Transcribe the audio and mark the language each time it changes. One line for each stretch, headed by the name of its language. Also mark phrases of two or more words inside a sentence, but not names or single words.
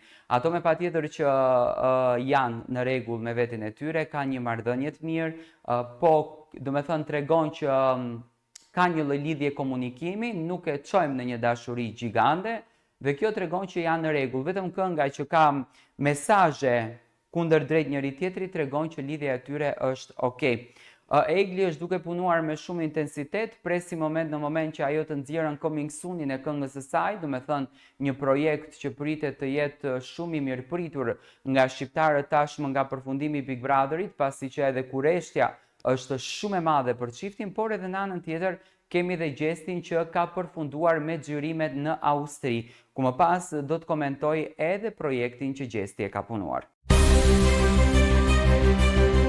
Albanian: Ato me patjetër që janë në rregull me veten e tyre, kanë një marrëdhënie të mirë, po do të thënë tregon që ka një lloj lidhje komunikimi, nuk e çojmë në një dashuri gjigande dhe kjo tregon që janë në rregull. Vetëm kënga që ka mesazhe kundërdrejt njëri tjetrit tregon që lidhja e tyre është okay. Egli është duke punuar me shumë intensitet, presi moment në moment që ajo të nxjerrën
English: coming soon-
Albanian: in e këngës së saj, do të thënë një projekt që pritet të jetë shumë i mirëpritur nga shqiptarët tashmë nga përfundimi i Big Brotherit, pasi që edhe kurreshtja është shumë e madhe për çiftin, por edhe në anën tjetër kemi dhe Gjestin që ka përfunduar me xhirimet në Austri, ku më pas do të komentoj edhe projektin që Gjesti e ka punuar.